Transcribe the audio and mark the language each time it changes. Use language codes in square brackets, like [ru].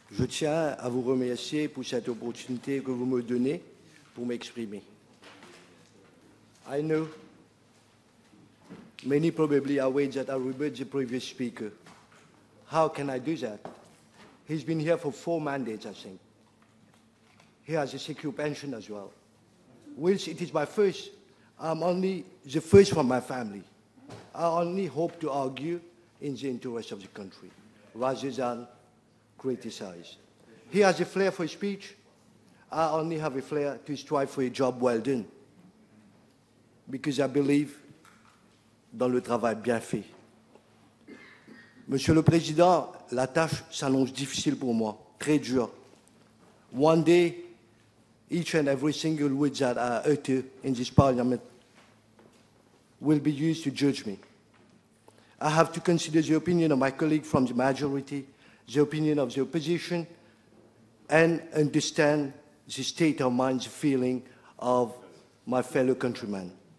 [fr] Je tiens à vous remercier pour cette opportunité que vous me donnez pour m'exprimer. [en] I know many probably are waiting that I rebut the previous speaker. How can I do that? He's been here for 4 mandates, I think. He has a secure pension as well. Whilst it is my first, I'm only the first from my family. I only hope to argue in the interest of the country, rather than criticize. He has a flair for speech. I only have a flair to strive for a job well done, because I believe [fr] dans le travail bien fait. Monsieur le Président, la tâche s'annonce difficile pour moi, très dure. [en] One day, each and every single word that I utter in this parliament will be used to judge me. I have to consider the opinion of my colleague from the majority, the opinion of the opposition, and understand the state of mind, the feeling of my fellow countrymen.